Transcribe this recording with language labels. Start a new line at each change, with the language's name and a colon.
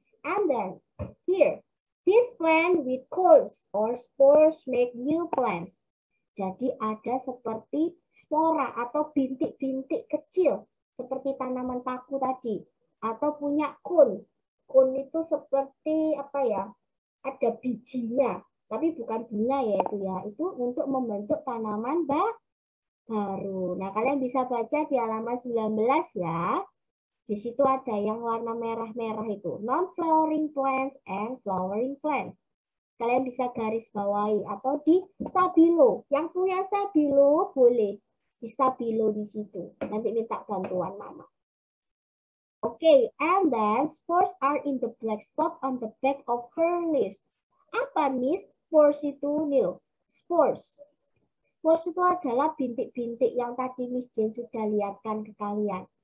English: And then, here, this plant with cones or spores make new plants.
Indonesian: Jadi ada seperti spora atau bintik-bintik kecil. Seperti tanaman paku tadi. Atau punya cone. Cone itu seperti apa ya? Ada bijinya. Tapi bukan bunga ya itu ya. Itu untuk membentuk tanaman baru. Nah, kalian bisa baca di halaman 19 ya. Di situ ada yang warna merah-merah itu.
English: Non-flowering plants and flowering plants.
Indonesian: Kalian bisa garis bawahi atau di stabilo. Yang punya stabilo boleh di stabilo di situ. Nanti minta bantuan mama.
English: Okay, and then spores are in the black spot on the back of her leaves.
Indonesian: Apa Miss? Spores itu Nil. Spores. Spores itu adalah bintik-bintik yang tadi Miss Jane sudah lihatkan ke kalian.